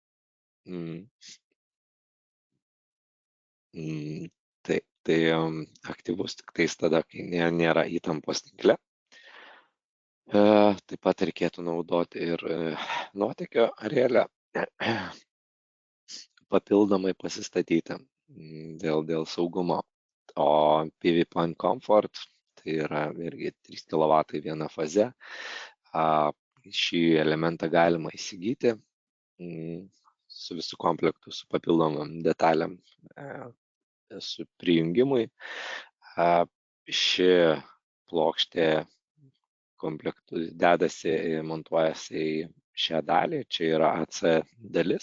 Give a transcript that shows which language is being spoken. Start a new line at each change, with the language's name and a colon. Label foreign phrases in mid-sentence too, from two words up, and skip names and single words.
Lithuanian: Tai aktyvus tik tais tada, kai nėra įtampos tinkle. Taip pat reikėtų naudoti ir nuotėkio arėlę papildomai pasistatyti dėl saugumo. O PV point comfort tai yra irgi 3 kW viena faze. Šį elementą galima įsigyti su visų komplektu, su papildomam detalėm, su prijungimui. Ši plokštė komplektų dedasi, montuojasi į šią dalį, čia yra AC dalis.